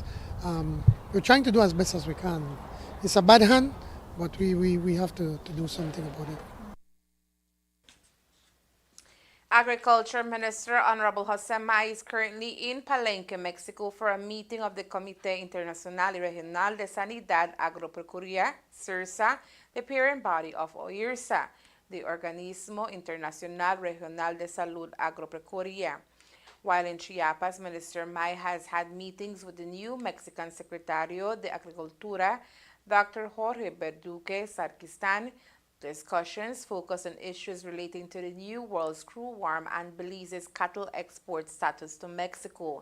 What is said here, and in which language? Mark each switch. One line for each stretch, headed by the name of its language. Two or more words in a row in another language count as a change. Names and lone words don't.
English: We're trying to do as best as we can. It's a bad hand, but we have to do something about it. Agriculture Minister Honorable Jose Mai is currently in Palenque, Mexico, for a meeting of the Comité Internacional y Regional de Sanidad Agropecuaria, CIRSA, the parent body of OIRSA, the Organismo Internacional Regional de Salud Agropecuaria. While in Chiapas, Minister Mai has had meetings with the new Mexican
Spanish: Secretario de Agricultura,
English: Dr. Jorge Verduque Sarquistan. Discussions focus on issues relating to the New World screwworm and Belize's cattle export status to Mexico.